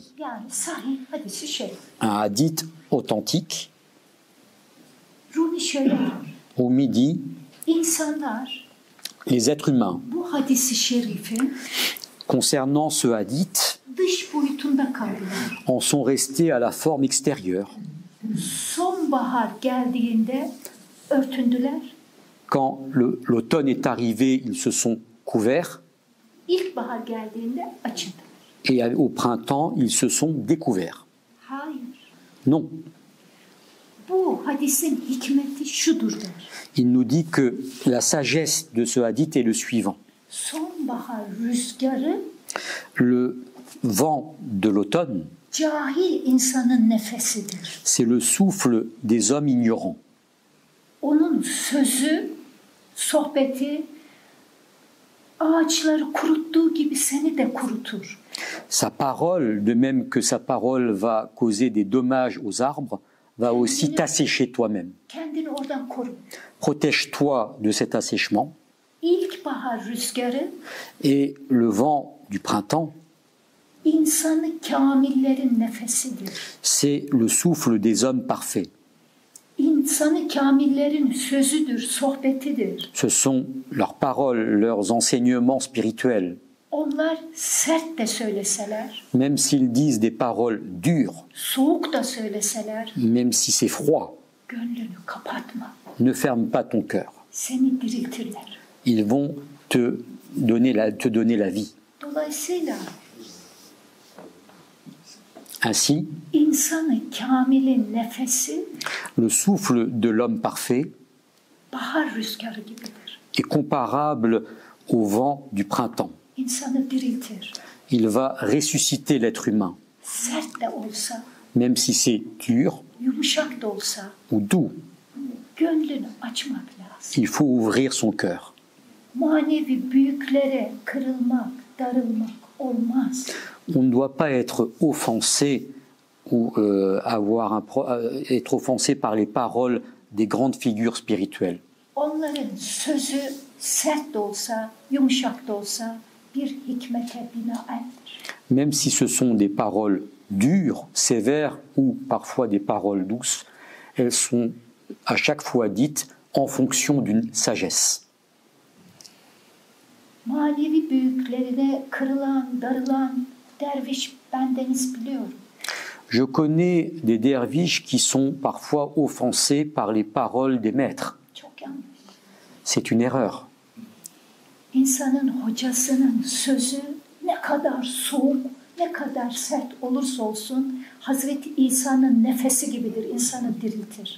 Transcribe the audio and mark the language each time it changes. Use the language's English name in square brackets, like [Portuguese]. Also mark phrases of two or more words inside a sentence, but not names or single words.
[Turkish] Yani sahih hadisi şerif. [French] un hadith authentique. [Turkish] Rumi şöyle der. [French] Rumi dit, [Turkish] İnsanlar [French] les êtres humains, [Turkish] bu hadisi şerifin [French] concernant ce hadith, [Turkish] dış boyutunda kaldılar. [French] en sont restés à la forme extérieure. [Turkish] Sonbahar geldiğinde örtündüler. [French] Quand l'automne est arrivé, ils se sont couverts, [Turkish] İlkbahar geldiğinde açıldılar. [French] et au printemps, ils se sont découverts. [Turkish] Hayır. [French] Non, [Turkish] Bu hadisin hikmeti şudur der. [French] il nous dit que la sagesse de ce hadith est le suivant. [Turkish] Sonbahar rüzgarı [French] Le vent de l'automne, [Turkish] cahil insanın nefesidir. [French] c'est le souffle des hommes ignorants. [Turkish] Onun sözü, sohbeti ağaçları kuruttuğu gibi seni de kurutur. [French] Sa parole, de même que sa parole va causer des dommages aux arbres, va aussi t'assécher toi-même. [Turkish] Kendini oradan koru. [French] Protège-toi de cet assèchement. [Turkish] İlkbahar rüzgarı [French] Et le vent du printemps, [Turkish] insanı kamillerin nefesidir. [French] c'est le souffle des hommes parfaits. [Turkish] İnsanı kamillerin sözüdür, sohbetidir. [French] Ce sont leurs paroles, leurs enseignements spirituels. [Turkish] Onlar sert de söyleseler, [French] Même s'ils disent des paroles dures, [Turkish] soğuk da söyleseler, [French] même si c'est froid, [Turkish] gönlünü kapatma. [French] ne ferme pas ton cœur. [Turkish] Seni diriltirler. [French] Ils vont te donner la vie. [Turkish] Dolayısıyla [French] Ainsi, [Turkish] insanı kamilin nefesi [French] le souffle de l'homme parfait [Turkish] bahar rüzgarı gibidir. [French] est comparable au vent du printemps. [Turkish] İnsanı diriltir. [French] Il va ressusciter l'être humain, [Turkish] Sert de olsa, [French] même si c'est dur [Turkish] yumuşak da olsa [French] ou doux. [Turkish] gönlünü açmak lazım. [French] Il faut ouvrir son cœur. [Turkish] Manevi büyüklere kırılmak, darılmak olmaz. [French] On ne doit pas être offensé ou être offensé par les paroles des grandes figures spirituelles. [Turkish] Onların sözü sert de olsa, yumuşak da olsa bir hikmete binaendir. [French] Même si ce sont des paroles dures, sévères ou parfois des paroles douces, elles sont à chaque fois dites en fonction d'une sagesse. [Turkish] Manevi büyüklerine kırılan, darılan derviş bendeniz biliyorum. [French] Je connais des derviches qui sont parfois offensés par les paroles des maîtres. [Turkish] Çok yanlış. [French] C'est une erreur. [Turkish] İnsanın hocasının sözü ne kadar soğuk, ne kadar sert olursa olsun Hazreti İsa'nın nefesi gibidir, insanı diriltir.